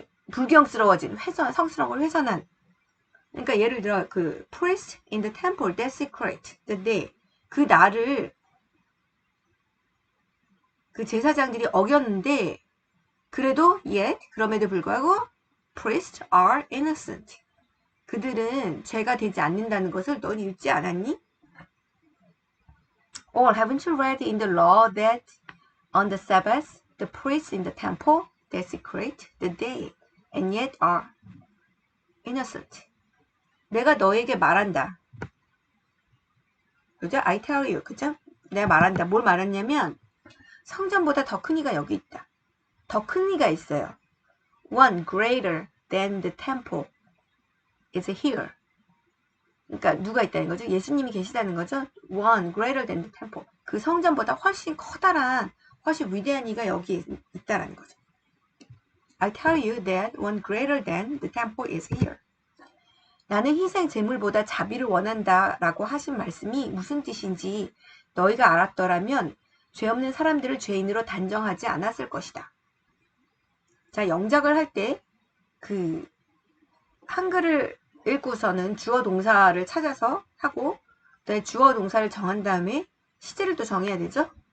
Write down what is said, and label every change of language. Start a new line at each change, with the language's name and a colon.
Korean: 불경스러워진 성스러운 걸 훼손한 그러니까 예를 들어 그
English: priest in the temple desecrate the day
Korean: 그 날을 그 제사장들이 어겼는데 그래도 yet 그럼에도 불구하고
English: priests are innocent
Korean: 그들은 죄가 되지 않는다는 것을 넌 읽지 않았니?
English: Or haven't you read in the law that on the Sabbath the priests in the temple desecrate the day and yet are innocent.
Korean: 내가 너에게 말한다. 그죠?
English: I tell you.
Korean: 그죠? 내가 말한다. 뭘 말했냐면 성전보다 더 큰 이가 여기 있다. 더 큰 이가 있어요.
English: One greater than the temple is here.
Korean: 그러니까 누가 있다는 거죠? 예수님이 계시다는 거죠?
English: One greater than the temple.
Korean: 그 성전보다 훨씬 커다란, 훨씬 위대한 이가 여기 있다라는 거죠.
English: I tell you that one greater than the temple is here.
Korean: 나는 희생 제물보다 자비를 원한다라고 하신 말씀이 무슨 뜻인지 너희가 알았더라면 죄 없는 사람들을 죄인으로 단정하지 않았을 것이다. 자, 영작을 할 때 그 한글을 읽고서는 주어 동사를 찾아서 하고 그다음에 주어 동사를 정한 다음에 시제를 또 정해야 되죠.